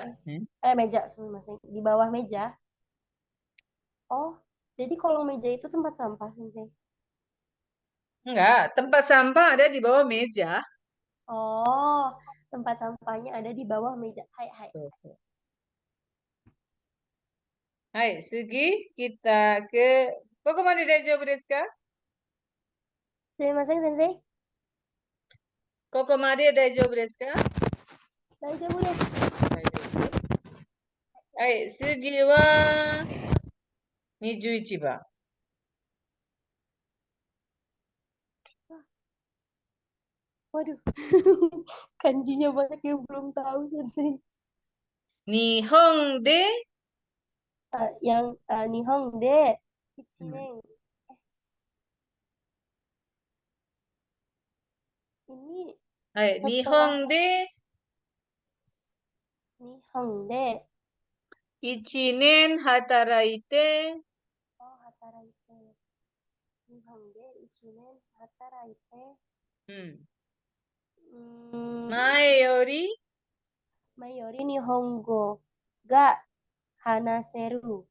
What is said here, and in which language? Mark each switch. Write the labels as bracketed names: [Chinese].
[Indonesian] Sensei. Meja, sumimasen. Di bawah meja. Oh, jadi kolong meja itu tempat sampah Sensei. Enggak, tempat sampah ada di bawah meja. Oh, tempat sampahnya ada di bawah meja. [Japanese] Hai, hai. そうそう。はい、次、 [Indonesian] kita ke [Japanese] ここまで大丈夫ですか？ Sumimasen Sensei. ここまで大丈夫ですか？ Daijoubu desu. はい、次は21番。 [Indonesian] Waduh, kanjinya banyak yang belum tahu Sensei. [Japanese] 日本で、 [Indonesian] Yang [Japanese] Nihon de [Indonesian] 1 [Japanese] うん、年. [Indonesian] Ini [Japanese] はい、日 [Indonesian] setelah [Japanese] 本で Nihon de 1年働いて、 Hataraite. Nihon de 1年働いて、うん、うん前より、前より日本語が話せる。